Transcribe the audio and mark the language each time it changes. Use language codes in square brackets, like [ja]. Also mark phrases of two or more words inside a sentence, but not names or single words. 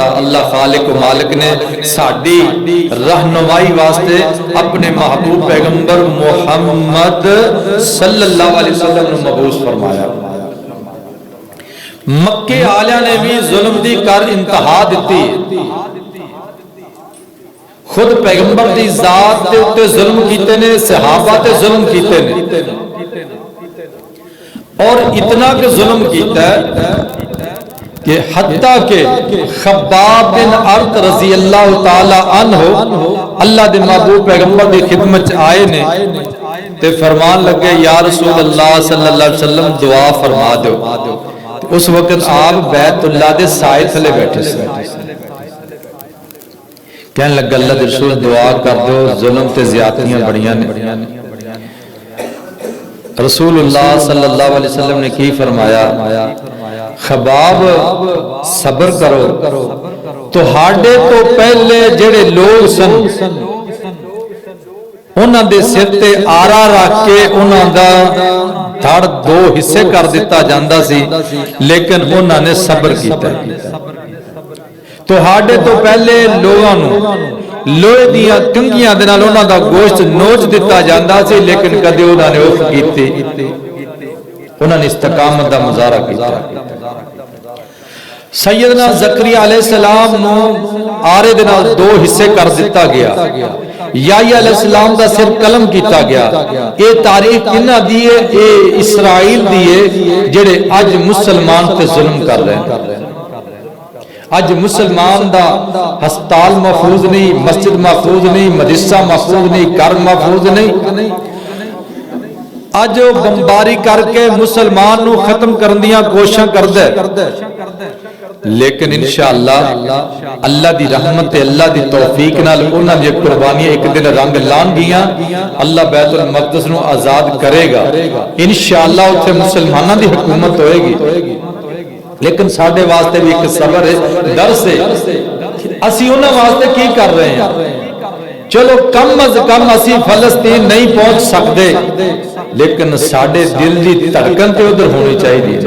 [pa] اللہ خالق و مالک نے ساڈی رہنمائی واسطے اپنے محبوب پیغمبر محمد [ar] صلی اللہ علیہ وسلم [pa] نے مبعوث فرمایا۔ مکے آلیاں نے بھی ظلم دی کر انتہا دیتی، خود پیغمبر دی ذات تے اتے ظلم کیتے نے، صحابہ تے ظلم کیتے نے، اور اتنا کہ ظلم کیتا ہے کہ حتیٰ کہ خباب بن ارت [ar] رضی اللہ تعالی عنہ [pa] اللہ دے محبوب پیغمبر دی خدمت آئے نے تے فرمان لگے، [ar] یا رسول اللہ صلی اللہ علیہ وسلم [pa] دعا فرما دو۔ اس وقت آپ بیت اللہ دے سائے تھلے بیٹھے سے کہنے لگا، اللہ دے رسول دعا کر دو، ظلم تے زیادتیاں بڑیاں نے۔ رسول اللہ [ar] صلی اللہ علیہ وسلم [pa] نے کی فرمایا، خباب صبر کرو، تو ہاڑے تو پہلے جڑے لوگ سن انہاں دے سر تے آرا رکھ کے انہاں دا دھڑ دو حصے کر دیتا جاندا سی، لیکن انہاں نے صبر کیتا۔ تو ہاڑے تو پہلے لوگاں نو لوہے دیاں کنگیاں دے نال انہاں دا گوشت نوچ دیتا جاندا سی، لیکن کدی انہاں نے اف کیتی، انہاں نے استقامت دا مظاہرہ کیتا۔ سیدنا زکریا [ar] علیہ السلام [pa] نو آرے دے نال دو حصے کر دیتا گیا، یحییٰ [ar] علیہ السلام [pa] دا سر قلم کیتا گیا۔ اے تاریخ کنہ دیئے، اے اسرائیل دیئے جڑے اج مسلمان تے ظلم کر رہے ہیں۔ اج مسلمان دا ہسپتال محفوظ نہیں، مسجد محفوظ نہیں، مدرسہ محفوظ نہیں، گھر محفوظ نہیں۔ اج بمباری کر کے مسلمان نو ختم کرن دیاں کوششاں کردے، لیکن انشاءاللہ اللہ دی رحمت اللہ دی توفیق نال انہاں دی قربانیاں ایک دن رنگ لان گیاں۔ اللہ بیت المقدس نو آزاد کرے گا، انشاءاللہ اتھے مسلماناں دی حکومت ہوئے گی۔ لیکن ساڑھے واسطے بھی ایک صبر ہے، درس ہے، اسی انہاں واسطے کی کر رہے ہیں؟ چلو کم از کم اسی فلسطین نہیں پہنچ سکتے، لیکن ساڑھے دل دی دھڑکن تے ادھر ہونی چاہیے۔